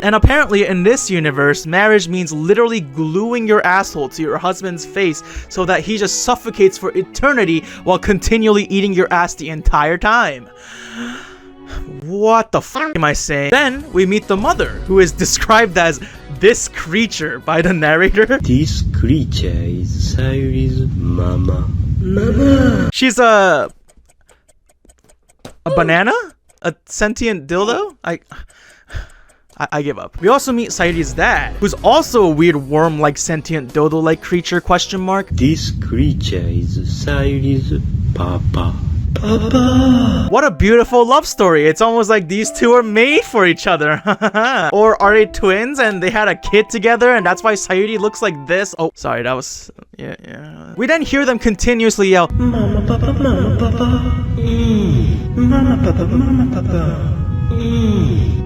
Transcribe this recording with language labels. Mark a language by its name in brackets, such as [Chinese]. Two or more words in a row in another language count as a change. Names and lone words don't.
[English] And apparently in this universe, marriage means literally gluing your asshole to your husband's face so that he just suffocates for eternity while continually eating your ass the entire time. What the fuck am I saying? Then we meet the mother, who is described as this creature by the narrator. This creature is Sayuri's mama. Mama. She's a A banana? A sentient dildo? I give up. We also meet Sayuri's dad, who's also a weird worm-like sentient dodo-like creature, question mark. This creature is Sayuri's papa. Papa! What a beautiful love story. It's almost like these two are made for each other. Or are they twins and they had a kid together and that's why Sayuri looks like this? Oh, sorry, that was... Yeah. We then hear them continuously yell, Mama, Papa, Mama, Papa. Mama, Papa, Mama, Papa.